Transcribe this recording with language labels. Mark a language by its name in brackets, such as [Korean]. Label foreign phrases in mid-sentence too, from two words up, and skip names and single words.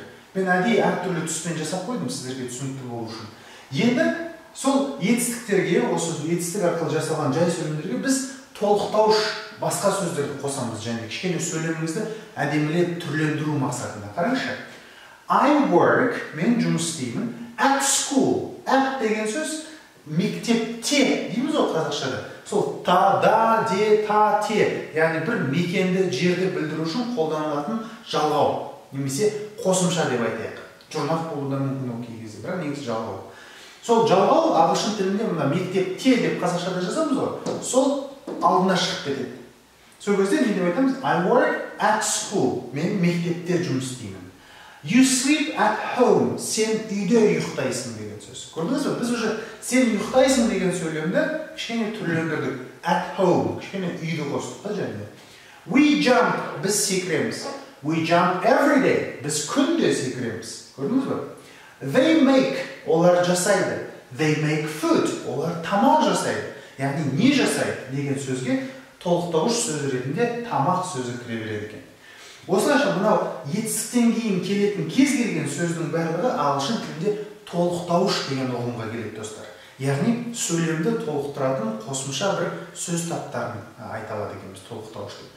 [Kazakh] Мен әдейі әртүрлі түспен жасап қойдым сіздерге түсінікті болу үшін. Енді сол етістіктерге, осы етістік арқылы жасалған жай сөйлемдерге біз толықтауыш басқа сөздерді қосамыз, және кішкене сөйлемімізді әдемілеп түрлендіру мақсатында. Қараңызшы. [English] I work, [Kazakh] мен жұмыс істеймін. [English] At school. [Kazakh] At деген сөз мектепте дейміз ғой қазақшада. Сол та, да, де, та, те. Яғни бір мекенді, жерді білдіру үшін қолданылатын жалғау. Немесе қосымша деп айтайық. Жұрнақ болудан мүмкін ол кей кезде, бірақ негізі жалғау. Сол жалғау ағылшын тілінде мына мектепте деп қазақшада жазамыз ғой. Сол алдына шығып кетеді. Сол кезде не деп айтамыз? [English] I work at school. [Kazakh] Мен мектепте жұмыс істеймін. [English] You sleep at home. [Kazakh] Сен үйде ұйықтайсың деген сөз. Көрдіңіз бе? Біз уже сен ұйықтайсың деген сөйлемді кішкене түрлендірдік. [English] At home. [Kazakh] Кішкене үйді қостық та және. [English] We jump. [Kazakh] Біз секіреміз. [English] We jump every day. [Kazakh] Біз күнде секіреміз. Көрдіңіз бе? [English] They make. [Kazakh] Олар жасайды. [English] They make food. [Kazakh] Олар тамақ жасайды. Яғни не жасайды деген сөзге толықтауыш сөз ретінде тамақ сөзі кіре береді екен. Осылайша мынау етістіктен кейін келетін кез келген сөздің барлығы ағылшын тілінде толықтауыш деген ұғымға келеді достар. Яғни сөйлемді толықтыратын қосымша бір сөз таптарын айта алады екенбіз толықтауыш деп.